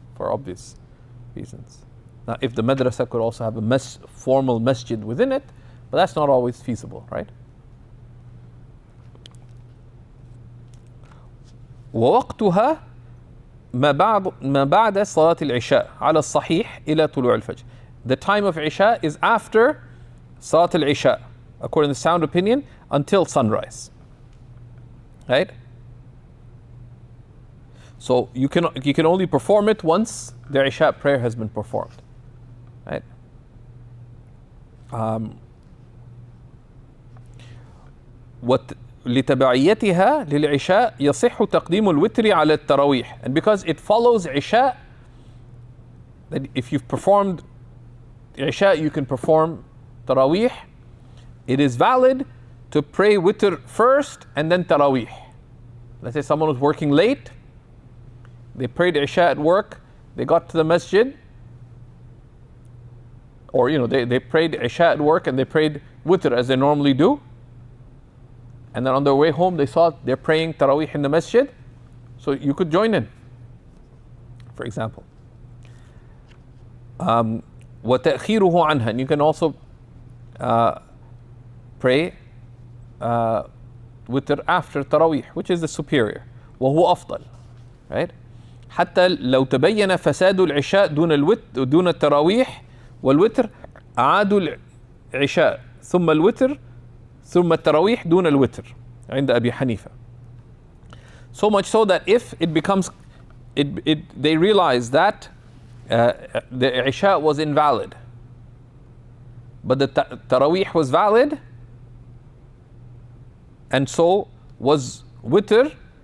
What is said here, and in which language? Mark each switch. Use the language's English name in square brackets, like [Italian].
[English] For obvious reasons. Now, if the madrasa could also have a formal masjid within it, but that's not always feasible, right? [Arabic] ووقتها ما بعد صلاة العشاء على الصحيح إلى طلوع الفجر. [English] The time of Isha is after Salat al-Isha, according to the sound opinion, until sunrise. Right? So you can only perform it once the Isha prayer has been performed. Right? [Arabic] لتبعيتها للعشاء يصح تقديم الوتر على التراويح. [English] And because it follows Isha, that if you've performed Isha, you can perform Tarawih. It is valid to pray witr first and then Tarawih. Let's say someone was working late, they prayed Isha at work, they got to the masjid, or they prayed Isha at work and they prayed Witr as they normally do, and then on their way home they saw they're praying Tarawih in the masjid, so you could join in, for example. [Arabic] وَتَأْخِيرُهُ عَنْهَا, [English] and you can also pray Witr after Tarawih, which is the superior. [Arabic] وهو أفضل, right? حتى لو تبين فساد العشاء دون التراويح والوتر أعادوا العشاء ثم الوتر ثم التراويح دون الوتر عند أبي حنيفة. [English] So much so that if it becomes, they realize that the Isha was invalid, but the Tarawih was valid, and so was Witr.